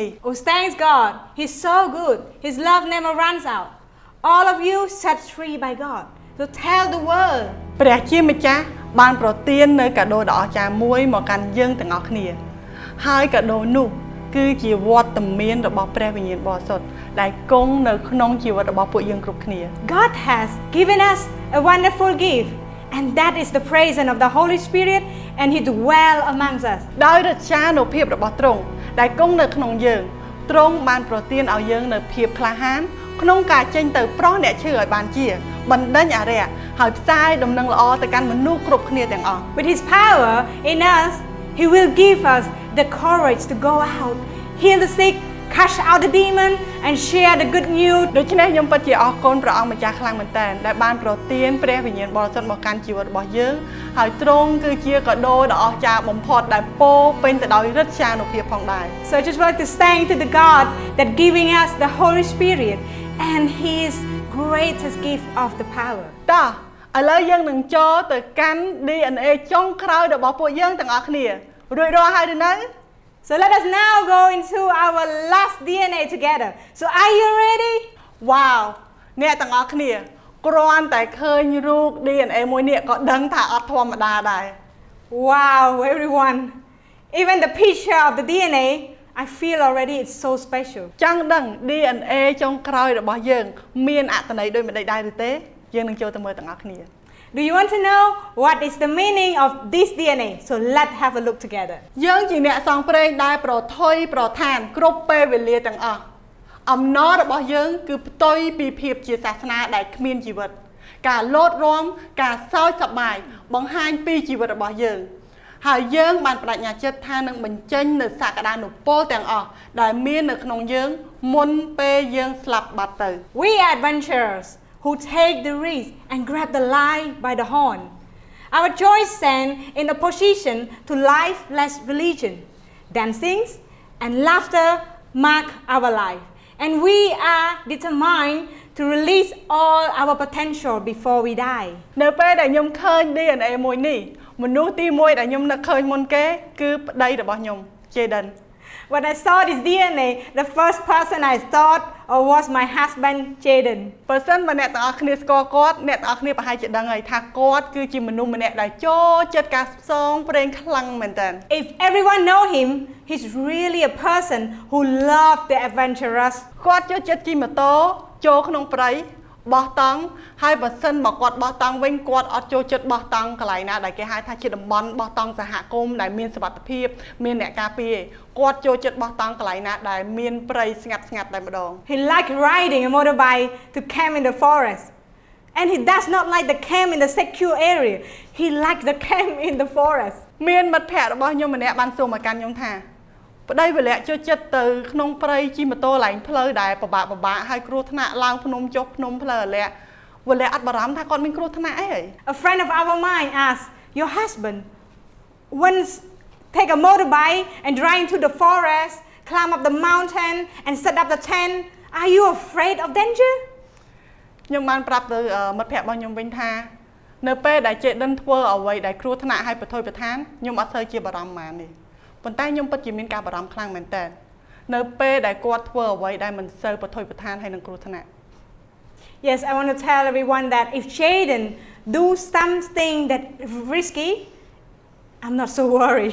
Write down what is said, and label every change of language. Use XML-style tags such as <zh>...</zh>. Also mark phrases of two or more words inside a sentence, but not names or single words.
<en>Oh, thanks God. He's so good. His love never runs out. All of you set free by God. So tell the world.</en> <km>ព្រះជាម្ចាស់បានប្រទាននៅកាដូដ៏អស្ចារ្យមួយមកកាន់យើងទាំងអស់គ្នាហើយកាដូនោះគឺជាវត្តមានរបស់ព្រះវិញ្ញាណបរិសុទ្ធដែលគង់នៅក្នុងជីវិតរបស់ពួកយើងគ្រប់គ្នា</km> <en>God has given us a wonderful gift, and that is the presence of the Holy Spirit, and He dwells amongst us.</en> <km>ដោយរច្ចានុភាពរបស់ទ្រង់ដែលគង់នៅក្នុងយើងទ្រង់បានប្រទានឲ្យយើងនៅភាពក្លាហានក្នុងការចេញទៅប្រោះអ្នកឈឺឲ្យបានជាបណ្ដេញអារក្សហើយផ្សាយដំណឹងល្អទៅកាន់មនុស្សគ្រប់គ្នាទាំងអស់</km> <en>With His power in us, He will give us the courage to go out, heal the sick, cast out the demon, and share the good news.</en> <km>ដូច្នេះខ្ញុំពិតជាអរគុណព្រះអង្គម្ចាស់ខ្លាំងមែនទែនដែលបានប្រទានព្រះវិញ្ញាណបរិសុទ្ធមកកាន់ជីវិតរបស់យើងហើយទ្រង់គឺជាកាដូដ៏អស្ចារ្យបំផុតដែលពោពេញទៅដោយឫទ្ធិចានុភាពផងដែរ</km> <en>So I just want to thank to the God that giving us the Holy Spirit and His greatest gift of the power.</en> <km>តោះឥឡូវយើងនឹងចូលទៅកាន់ DNA ចុងក្រោយរបស់ពួកយើងទាំងអស់គ្នារួចរាល់ហើយឬនៅ</km> <en>So let us now go into our last DNA together. So are you ready?</en> <km>វ៉ាវអ្នកទាំងអស់គ្នាគ្រាន់តែឃើញរូប DNA មួយនេះក៏ដឹងថាអត់ធម្មតាដែរ</km> <en>Wow, everyone. Even the picture of the DNA, I feel already it's so special.</en> <km>ចង់ដឹង DNA ចុងក្រោយរបស់យើងមានអត្ថន័យដូចម្តេចដែរឬទេយើងនឹងចូលទៅមើលទាំងអស់គ្នា</km> <en>Do you want to know what is the meaning of this DNA? So let's have a look together.</en> <km>យើងជាអ្នកសងព្រេងដែលប្រថុយប្រឋានគ្រប់ពេលវេលាទាំងអស់អំណររបស់យើងគឺផ្ទុយពីភាពជាសាសនាដែលគ្មានជីវិតការលោតរាំការសោកសប្បាយបង្ហាញពីជីវិតរបស់យើងហើយយើងបានបដិញ្ញាចិត្តថានឹងបញ្ចេញនូវសក្តានុពលទាំងអស់ដែលមាននៅក្នុងយើងមុនពេលយើងស្លាប់បាត់ទៅ</km> <en>We are adventurers who take the risk and grab the lion by the horn. Our joy stands in opposition to lifeless religion. Dancing and laughter mark our life. And we are determined to release all our potential before we die.</en> <km>នៅពេលដែលខ្ញុំឃើញ DNA មួយនេះមនុស្សទី1ដែលខ្ញុំនឹកឃើញមុនគេគឺប្តីរបស់ខ្ញុំ Jaden.</km> <en>When I saw this DNA, the first person I thought of was my husband Jaden.</en> <km>បើសិនបើអ្នកទាំងអស់គ្នាស្គាល់គាត់អ្នកទាំងអស់គ្នាប្រហែលជាដឹងហើយថាគាត់គឺជាមនុស្សម្នាក់ដែលចូលចិត្តការផ្សងព្រេងខ្លាំងមែនតើ</km> <en>If everyone know him, he's really a person who loves the adventurous.</en> <km>គាត់ចូលចិត្តជិះម៉ូតូចូលក្នុងព្រៃបោះតង់ហើយបើសិនមកគាត់បោះតង់វិញគាត់អត់ចូលចិត្តបោះតង់កន្លែងណាដែលគេហៅថាជាតំបន់បោះតង់សហគមន៍ដែលមានសុវត្ថិភាពមានអ្នកការពារគាត់ចូលចិត្តបោះតង់កន្លែងណាដែលមានព្រៃស្ងាត់ៗតែម្ដង</km> <en>He likes riding a motorbike to camp in the forest. And he does not like the camp in the secure area. He likes the camp in the forest.</en> <km>មានមិត្តភ័ក្តិរបស់ខ្ញុំម្នាក់បានសួរមកកាន់ខ្ញុំថាប្តីវលៈចូលចិត្តទៅក្នុងព្រៃជិះម៉ូតូឡើងផ្លូវដែលពិបាកហើយគ្រោះថ្នាក់ឡើងភ្នំចុះភ្នំផ្លូវអាលាក់វលៈអត់បារម្ភថាគាត់មានគ្រោះថ្នាក់អី</km> <en>A friend of our mine asked, your husband once take a motorbike and drive into the forest, climb up the mountain and set up the tent. Are you afraid of danger?</en> <km>ខ្ញុំបានប្រាប់ទៅមិត្តភ័ក្តិរបស់ខ្ញុំវិញថានៅពេលដែលចេដិនធ្វើអ្វីដែលគ្រោះថ្នាក់ឲ្យប្រថុយប្រឋានខ្ញុំអត់សូវជាបារម្ភប៉ុន្មានទេប៉ុន្តែខ្ញុំពិតជាមានការបារម្ភខ្លាំងមែនតើនៅពេលដែលគាត់ធ្វើអ្វីដែលមិនសូវប្រថុយប្រឋានហើយនឹងគ្រោះថ្នាក់</km> <en>Yes, I want to tell everyone that if Jaden do something that risky, I'm not so worried.</en>